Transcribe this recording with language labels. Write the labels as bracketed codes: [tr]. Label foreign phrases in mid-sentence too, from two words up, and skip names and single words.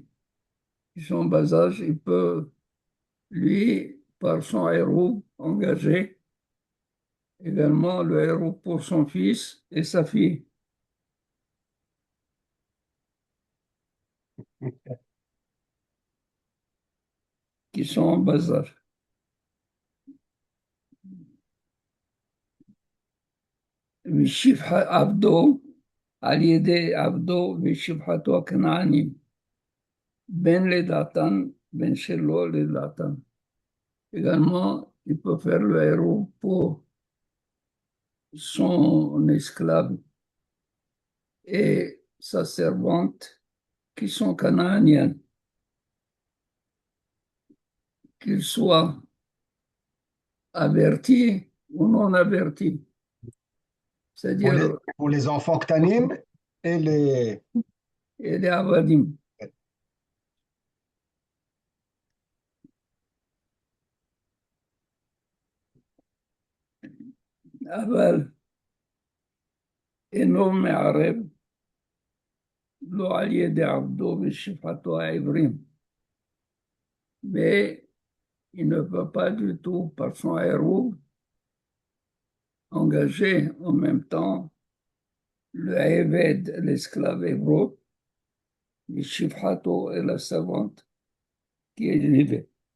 [fr] Qui sont en bas âge, il peut, lui, par son hérouv, engager également le hérouv pour son fils et sa fille. Qui sont en bas âge. [he] ושפחת עבדו על ידי עבדו ושפחתו הכנענים, בין לדעתן, בין שלא לדעתן. [fr] Également, il peut faire le héros pour son esclave et sa servante qui sont canaaniennes, qu'ils soient avertis ou non avertis. C'est-à-dire pour les enfants ktanim et les [he] avadim. אבל אינו מערב לא על ידי עבדו ושפחתו העברים, [fr] mais il ne peut pas du tout, par son héros, engager en même temps le Eved, l'esclave hébreu, le Shifhato et la servante qui est élevée.